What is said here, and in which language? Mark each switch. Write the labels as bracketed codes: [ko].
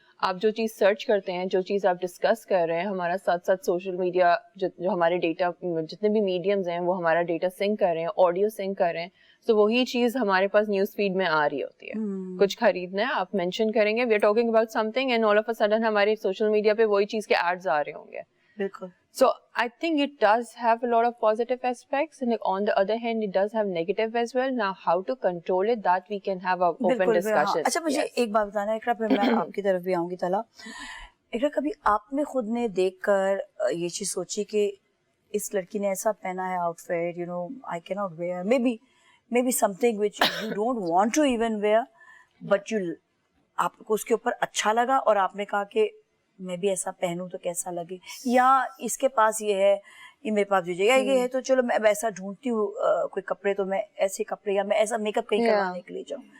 [ur] آپ جو چیز سرچ کرتے ہیں, جو چیز آپ ڈسکس کر رہے ہیں, ہمارا ساتھ ساتھ سوشل میڈیا جو ہمارے ڈیٹا جتنے بھی میڈیمز ہیں وہ ہمارا ڈیٹا سنک کر رہے ہیں, آڈیو سنک کر رہے ہیں. تو وہی چیز ہمارے پاس نیوز فیڈ میں آ رہی ہوتی ہے. کچھ خریدنا ہے, آپ مینشن کریں گے [en] we are talking about something and all of a sudden [ur] ہمارے سوشل میڈیا پہ وہی چیز کے ایڈز آ رہے ہوں گے. بالکل. [en] So I think it does have a lot of positive aspects, and on the other hand it does have negative as well. Now how to control it, that we can have a open discussion. [ur] اچھا مجھے ایک بات بتانا ہے اقرا, پھر میں آپ کی طرف بھی آؤں گی. طلا, اقرا کبھی آپ نے خود نے دیکھ کر یہ چیز سوچی کہ اس لڑکی نے ایسا پہنا ہے آؤٹ فٹ, [en] you know آئی کی not where, may be some thing which you don't want to even where, [ur] but آپ کو اس کے اوپر اچھا لگا اور آپ نے کہا کہ میں بھی ایسا پہنوں تو کیسا لگے, یا اس کے پاس یہ ہے, یہ میرے پاس دیجیے گا, یہ ہے تو چلو میں ایسا ڈھونڈتی ہوں کوئی کپڑے, تو میں ایسے کپڑے یا میں ایسا میک اپ کہیں کروانے کے لیے جاؤں.